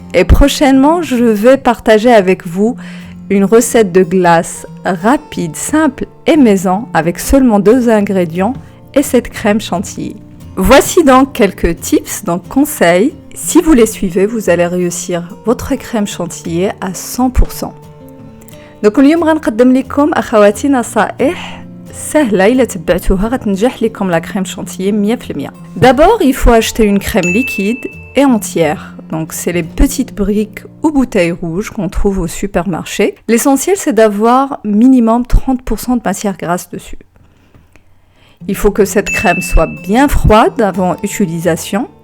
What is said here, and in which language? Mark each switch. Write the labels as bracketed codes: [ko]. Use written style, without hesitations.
[fr] Et prochainement, je vais partager avec vous une recette de glace rapide, simple et maison avec seulement 2 ingrédients et cette crème chantilly. Voici donc quelques tips, donc conseils. Si vous les suivez, vous allez réussir votre crème chantilly à 100%. [ar] Donc اليوم غنقدم لكم اخواتي نصائح سهله الا تبعتوها غتنجح لكم la crème chantilly 100%. [fr] D'abord, il faut acheter une crème liquide et entière. Donc c'est les petites briques ou bouteilles rouges qu'on trouve au supermarché. L'essentiel c'est d'avoir minimum 30% de matière grasse dessus. Il faut que cette crème soit bien froide avant utilisation.